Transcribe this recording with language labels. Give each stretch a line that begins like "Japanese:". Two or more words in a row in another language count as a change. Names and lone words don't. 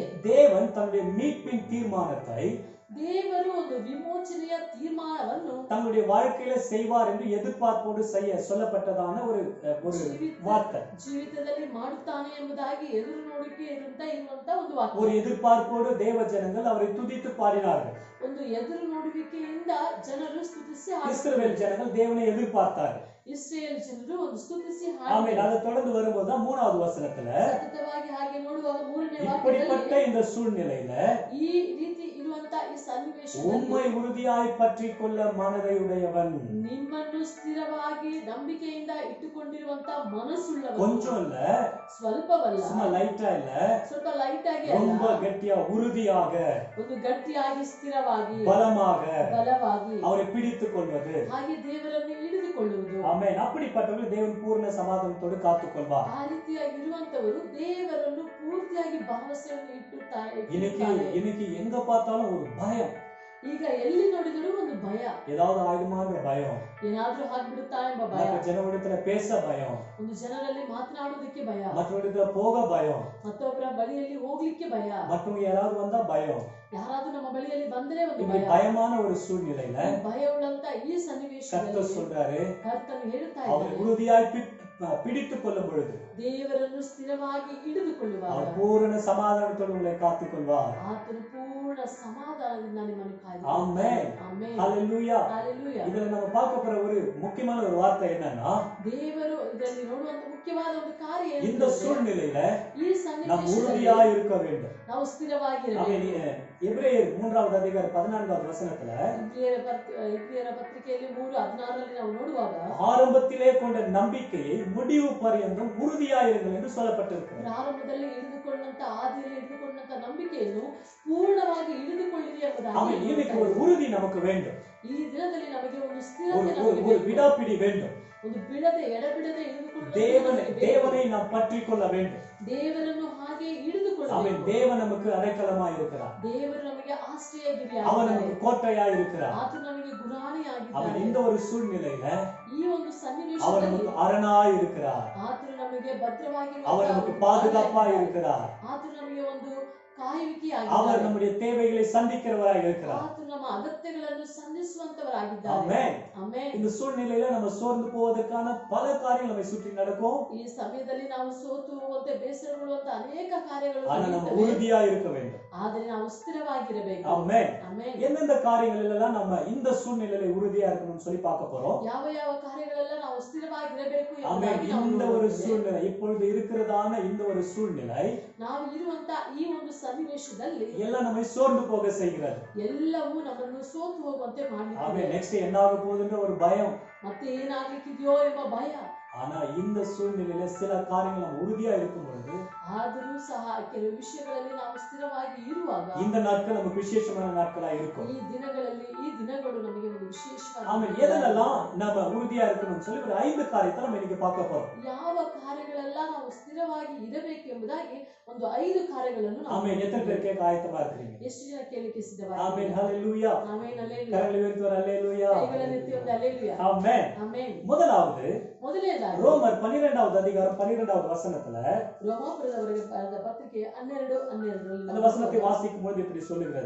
Tamil: தேவன் தன்னுடைய மீட்பின் தீர்மானத்தை
Kannada: ದೇವರು ಒಂದು ವಿಮೋಚನೆಯ ತೀರ್ಮಾನವನ್ನು
Tamil: தன்னுடைய வாழ்க்கையில செய்வார் என்று எதிர்பார்ப்போடு செய்ய சொல்லப்பட்டதான ஒரு வார்த்தை.
Kannada: ಜೀವಿತದಲ್ಲಿ ಮಾಡುತ್ತಾನೆ ಎಂಬುದಾಗಿ ಎದುರು ನೋಡಿಕೆ ಇರುವಂತ ಒಂದು ವಾಕ್ಯ.
Tamil: ஒரு எதிர்பார்ப்போடு தேவ ஜனங்கள் அவரை துதித்து பாடினார்கள்.
Kannada: ಒಂದು ಎದುರು ನೋಡುವಿಕೆಯಿಂದ ಜನರು ಸ್ತುತಿಸಿ
Tamil: இஸ்ரவேல் ஜனங்கள் தேவனை எதிர்பார்த்தார்கள்.
Kannada: ಇಸ್ರೇಲ್ ಜನರು ಒಂದು ಸ್ತುತಿಸಿ
Tamil: ஆமென். அதை தொடர்ந்து வரும்போது தான் 3வது வசனத்துல
Kannada: ಸತತವಾಗಿ ಹಾಗೆ ನೋಡುವಾಗ 3ನೇ
Tamil: இப்படிப்பட்ட
Kannada: ವಾಕ್ಯದಲ್ಲಿ
Tamil: இந்த சூழ்நிலையில
Kannada: ಈ ರೀತಿ ಇರುವಂತ ಈ ಸನ್ನಿವೇಶದಲ್ಲಿ
Tamil: உம்மை உறுதியாய் பற்றி கொள்ள மனதை உடையவன்.
Kannada: ನಿಮ್ಮನ್ನು ಸ್ಥಿರವಾಗಿ ನಂಬಿಕೆಯಿಂದ ಇಟ್ಟುಕೊಂಡಿರುವಂತ ಮನಸ್ಸುಳ್ಳವನು.
Tamil: கொஞ்சம் இல்ல,
Kannada: ಸ್ವಲ್ಪವಲ್ಲ,
Tamil: சும்மா லைட்டா இல்ல,
Kannada: ಸ್ವಲ್ಪ ಲೈಟ್ ಆಗಿ
Tamil: ரொம்ப
Kannada: ಅಲ್ಲ,
Tamil: கெட்டியா உறுதியாக
Kannada: ಒಂದು ಗಟ್ಟಿಯಾಗಿ ಸ್ಥಿರವಾಗಿ
Tamil: பலமாக
Kannada: ಬಲವಾಗಿ
Tamil: அவரை பிடித்துக் கொள்வது.
Kannada: ಹಾಗೆ ದೇವರನ್ನು ಹಿಡಿದುಕೊಳ್ಳುವುದು.
Tamil: ஆமென். அப்படிப்பட்டவர்கள் தேவன் பூர்ண சமாதானத்தோடு காத்துக் கொள்வார்.
Kannada: ಆ ರೀತಿಯಾಗಿ ಇರುವಂತವರು ದೇವರನ್ನು ಪೂರ್ತಿಯಾಗಿ ಭರವಸೆಯನ್ನು ಇಟ್ಟುತ್ತಾರೆ.
Tamil: இன்னைக்கு எங்க பார்த்தாலும் ஒரு பயம்,
Kannada: ಈಗ ಎಲ್ಲಿ ನೋಡಿದರೂ ಒಂದು ಭಯ,
Tamil: ஏதாவது ஆயுதமாக பயம்,
Kannada: ಏನಾದ್ರೂ ಆಗ್ಬಿಡುತ್ತಾ ಎಂಬ ಭಯ,
Tamil: மற்ற ಜನಗಳಿடத்துல பேச பயம்,
Kannada: ಒಂದು ಜನರಲ್ಲಿ ಮಾತನಾಡುವುದಕ್ಕೆ ಭಯ,
Tamil: மற்றவரிடத்துல போக பயம்,
Kannada: ಮತ್ತೊಬ್ಬರ ಬಳಿಯಲ್ಲಿ ಹೋಗ್ಲಿಕ್ಕೆ ಭಯ,
Tamil: மற்றவங்க யாராவது வந்தா பயம்.
Kannada: ಯಾರಾದ್ರೂ ನಮ್ಮ ಬಳಿಯಲ್ಲಿ ಬಂದ್ರೆ ಒಂದು
Tamil: இப்படி
Kannada: ಭಯ.
Tamil: பயமான ஒரு சூழ்நிலையில
Kannada: ಈ ಭಯ ಉಳ್ಳಂತ ಈ
Tamil: கர்த்தர்
Kannada: ಸನ್ನಿವೇಶದಲ್ಲಿ
Tamil: சொல்றாரு,
Kannada: ಕರ್ತನು ಹೇಳುತ್ತಾ
Tamil: அவரை
Kannada: ಇದ್ದಾನೆ,
Tamil: உறுதியாய் பிடித்துக் கொள்ளும் பொழுது
Kannada: ದೇವರನ್ನು ಸ್ಥಿರವಾಗಿ ಹಿಡಿದುಕೊಳ್ಳುವಾಗ
Tamil: அவர் பூரண சமாதானத்தோடு உங்களை காத்துக் கொள்வார்.
Kannada: ಆತನು ಪೂರ್ಣ ಸಮಾಧಾನದಿಂದ ನಿಮ್ಮನ್ನು
Tamil: ஆமென்.
Kannada: ಆಮೆನ್.
Tamil: ஹalleluya.
Kannada: ಹಲ್ಲೆಲೂಯಾ.
Tamil: இதுல நம்ம பார்க்க போற ஒரு முக்கியமான ஒரு வார்த்தை என்னன்னா,
Kannada: ದೇವರು ಇದರಲ್ಲಿ ನೋಡುವಂತ ಮುಖ್ಯವಾದ ಒಂದು ಕಾರ್ಯ ಏನು
Tamil: இந்த
Kannada: ಅಂದ್ರೆ,
Tamil: சூழ்நிலையில
Kannada: ಈ
Tamil: நாம்
Kannada: ಸನ್ನಿವೇಶದಲ್ಲಿ
Tamil: உறுதியாய் இருக்க வேண்டும்.
Kannada: ನಾವು ಸ್ಥಿರವಾಗಿರಬೇಕು.
Tamil: எபிரேயர் 3வது அதிகாரம் 14வது வசனத்துல
Kannada: ಇಬ್ರಿಯರ ಪತ್ರಿಕೆಯಲ್ಲಿ 3:16 ನಾವು ನೋಡುವಾಗ
Tamil: ஆரம்பத்திலே கொண்ட நம்பிக்கையை முடிவு பரியந்தம் உறுதியாயிருங்கள் என்று சொல்லப்பட்டிருக்கிறது.
Kannada: ಪ್ರಾರಂಭದಲ್ಲಿ ಹಿಡಿದುಕೊಂಡಂತ ಆದಿಯಲ್ಲಿ ಹಿಡಿದುಕೊಂಡಂತ ನಂಬಿಕೆಯನ್ನು ಪೂರ್ಣವಾಗಿ ಹಿಡಿದುಕೊಳ್ಳಿರಿ
Tamil: ஆமென். இன்னைக்கு ஒரு
Kannada: ಎಂಬುದಾಗಿ
Tamil: உறுதி நமக்கு வேண்டும்,
Kannada: ಈ ದಿನದಲ್ಲಿ ನಮಗೆ ಒಂದು
Tamil: ஒரு
Kannada: ಸ್ಥಿರತೆ
Tamil: ஒரு-
Kannada: ನಮಗೆ
Tamil: ஒரு
Kannada: ಬೇಕು.
Tamil: விடாப்பிடி வேண்டும்.
Kannada: ಒಂದು ಬಿಡದೆ ಎಡಬಿಡದೆ ಹಿಡಿದುಕೊಳ್ಳುವ
Tamil: தேவனை நாம் பற்றி கொள்ள வேண்டும்.
Kannada: ದೇವರನ್ನು ಹಾಗೆ
Tamil: ஆமென்.
Kannada: ಹಿಡಿದುಕೊಳ್ಳಬೇಕು.
Tamil: தேவன் நமக்கு அடைக்கலமாய் இருக்கிறார்,
Kannada: ದೇವರು ನಮಗೆ
Tamil: அவர்
Kannada: ಆಶ್ರಯಗಿರಿಯಾಗಿದ್ದಾರೆ.
Tamil: நமக்கு கோட்டையாய் இருக்கிறார்.
Kannada: ಆತನು ನಮಗೆ
Tamil: அவன்
Kannada: ಗುರಾಣಿಯಾಗಿದ್ದಾನೆ.
Tamil: இந்த ஒரு சூழ்நிலையில
Kannada: ಈ ಒಂದು
Tamil: அவர்
Kannada: ಸನ್ನಿವೇಶದಲ್ಲಿ
Tamil: நமக்கு அரணாய் இருக்கிறார்,
Kannada: ಆತನು ನಮಗೆ ಭದ್ರವಾಗಿ
Tamil: அவர் நமக்கு பாதுகாப்பாய் இருக்கிறார்,
Kannada: ಆತನು ನಮಗೆ ಒಂದು
Tamil: அவர்
Kannada: ಕಾಯುವಿಕೆಯಾಗಿದ್ದಾರೆ.
Tamil: நம்முடைய தேவைகளை சந்திக்கிறவராய் இருக்கிறார்.
Kannada: ಆತನು ನಮ್ಮ ಅಗತ್ಯಗಳನ್ನು ಸಂಧಿಸುವಂತವರಾಗಿದ್ದಾರೆ.
Tamil: ஆமென்.
Kannada: ಆಮೆನ್.
Tamil: இந்த சூழ்நிலையில நம்ம சோர்ந்து போவதற்கான பல காரியங்கள் நம்மை சுற்றி நடக்கும்.
Kannada: ಈ ಸಮಯದಲ್ಲಿ ನಾವು ಸೋತು ಹೋಗುವಂತೆ ಬೇಸರಗೊಳ್ಳುವಂತ ಅನೇಕ ಕಾರ್ಯಗಳು
Tamil: ஆனா நம்ம
Kannada: ನಡೆಯುತ್ತವೆ.
Tamil: உறுதியா இருக்க வேண்டும்.
Kannada: ಆದರೆ ನಾವು ಸ್ಥಿರವಾಗಿರಬೇಕು.
Tamil: ஆமென்.
Kannada: ಆಮೆನ್.
Tamil: எந்தெந்த காரியங்கள் எல்லாம் நம்ம இந்த சூழ்நிலையில உறுதியா இருக்கணும்னு சொல்லி பார்க்க போறோம்.
Kannada: ಯಾವ ಯಾವ ಕಾರ್ಯಗಳೆಲ್ಲ ನಾವು ಸ್ಥಿರವಾಗಿರಬೇಕು
Tamil: ஆமென்.
Kannada: ಎಂಬುದಾಗಿ ನಾವು
Tamil: இந்த ஒரு
Kannada: ನೋಡುತ್ತೇವೆ.
Tamil: சூழ்நிலை, இப்பொழுது இருக்கிறதான இந்த ஒரு சூழ்நிலை
Kannada: ನಾವು ಇರುವಂತ ಈ ಒಂದು ಸನ್ನಿವೇಶದಲ್ಲಿ
Tamil: எல்லாம் நம்மை சோர்ந்து போக செய்கிறது.
Kannada: ಎಲ್ಲವೂ ನಮ್ಮನ್ನು ಸೋತು ಹೋಗುವಂತೆ ಮಾಡಲಿದೆ.
Tamil: ஆமென். நெக்ஸ்ட் என்ன ஆக போகுதுன்ற ஒரு பயம்.
Kannada: ಮತ್ತೆ ಏನಾಗ್ಲಿಕ್ಕಿದೆಯೋ ಎಂಬ ಭಯ.
Tamil: ஆனா இந்த சூழ்நிலையில சில காரியங்கள் நம்ம உறுதியா இருக்கும் பொழுது
Kannada: ಆದರೂ ಸಹ ಕೆಲವು ವಿಷಯಗಳಲ್ಲಿ ನಾವು ಸ್ಥಿರವಾಗಿ ಇರುವಾಗ
Tamil: இந்த நாட்கள் நமக்கு விசேஷமான நாட்களா இருக்கும்.
Kannada: ಈ ದಿನಗಳು ನಮಗೆ ಒಂದು
Tamil: ஆமென்.
Kannada: ವಿಶೇಷವಾದ
Tamil: எதெல்லாம் நம்ம உறுதியா இருக்கணும்னு சொல்லி ஒரு 5 காரியத்தை நம்ம இன்னைக்கு பார்க்க போறோம்.
Kannada: ಯಾವ ಕಾರ್ಯಗಳೆಲ್ಲ ನಾವು ಸ್ಥಿರವಾಗಿ ಇರಬೇಕು ಎಂಬುದಾಗಿ ಒಂದು 5 ಕಾರ್ಯಗಳನ್ನು ನಾವು
Tamil: ஆமென். எத்தனை பேர் கேட்க ஆயத்தமா இருக்கிறீங்க?
Kannada: ಎಷ್ಟು ಜನ ಕೇಳಲಿಕ್ಕೆ
Tamil: ஆமென்.
Kannada: ಸಿದ್ಧವಾಗಿದ್ದೀರಾ?
Tamil: ஹalleluya.
Kannada: ಆಮೆನ್. ಹಲ್ಲೆಲೂಯಾ.
Tamil: கரங்களை உயர்த்தி ஒரு ஹalleluya.
Kannada: ಕೈಗಳನ್ನೆತ್ತಿ ಒಂದು ಹಲ್ಲೆಲೂಯಾ.
Tamil: ஆமென்.
Kannada: ಆಮೆನ್.
Tamil: முதலாவது
Kannada: ಮೊದಲನೇದಾಗಿ
Tamil: ரோமர் 12வது அதிகாரம் 12வது வசனத்துல
Kannada: ರೋಮಾಪುರದವರಿಗೆ ಬರೆದ ಪತ್ರಿಕೆ 12:12
Tamil: அந்த வசனத்தை வாசிக்கும் போது இப்படி சொல்லுகிறது,